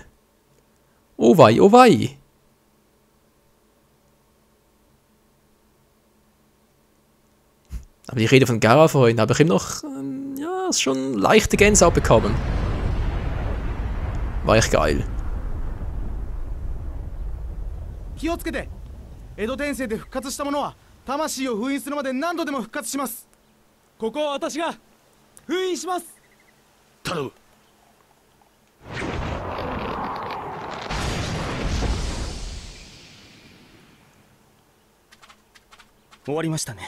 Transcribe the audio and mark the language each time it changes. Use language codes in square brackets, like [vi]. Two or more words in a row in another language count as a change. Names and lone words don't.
[de] Oh wei, oh wei. Aber die Rede von Gaara vorhin habe ich ihm noch, ja, schon leichte Gänsehaut bekommen. War echt geil. [ja] 気をつけて。江戸転生で復活した者は魂を封印するまで何度でも復活します。ここは私が封印します。頼む。終わりましたね。